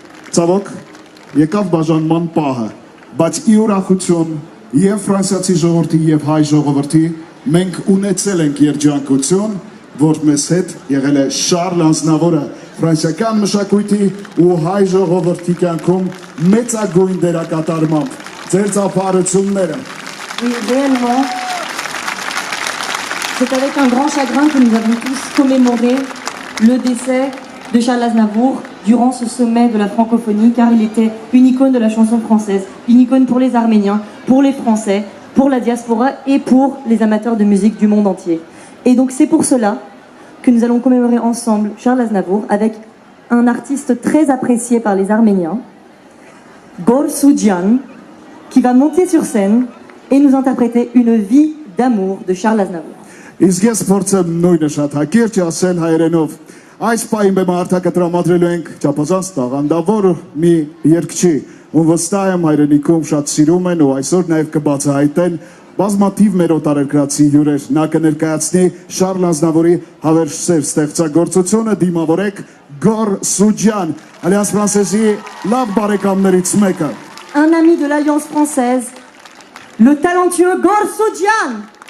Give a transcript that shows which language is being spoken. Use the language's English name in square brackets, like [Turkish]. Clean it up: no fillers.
[Armenian] Ցավոք, եկավ բաժանման պահը, բայց ի ուրախություն և ֆրանսիացի ժողովրդի և հայ ժողովրդի մենք ունեցել ենք երջանկություն, որ մեզ հետ եղել է Շարլ Անձնավորը, ֆրանսիական մշակույթի ու հայ ժողովրդի կյանքում մեծագույն դերակատարմամբ։ Ձեր ծափահարությունները։ [French] Oui, réellement, c'est avec un grand chagrin que nous avons tous commémoré le décès de Charles Aznavour durant ce sommet de la francophonie, car il était une icône de la chanson française, une icône pour les Arméniens, pour les Français, pour la diaspora et pour les amateurs de musique du monde entier. Et donc c'est pour cela que nous allons commémorer ensemble Charles Aznavour avec un artiste très apprécié par les Arméniens, Gor Soudjian, qui va monter sur scène et nous interpréter une vie d'amour de Charles Aznavour. [Armenian] Իսկ ես փորձեմ նույնը շատ հակիրճ ասել հայերենով։ Այս պահին բեմահարթակը տրամադրելու ենք չափազանց տաղանդավոր մի երգչի, ում վստահ եմ հայրենիքում շատ սիրում են ու այսօր նաև կբացահայտեն բազմաթիվ մեր օտարերկրացի հյուրեր։ Նա կներկայացնի Շարլ Ազնավուրի հավերժ սեր ստեղծագործությունը, դիմավորեք Գոր Սուջյան, Alliance Française-ի լավ բարեկամներից մեկը։ [French] Un ami de l'Alliance française, le talentueux Gor Soudjian.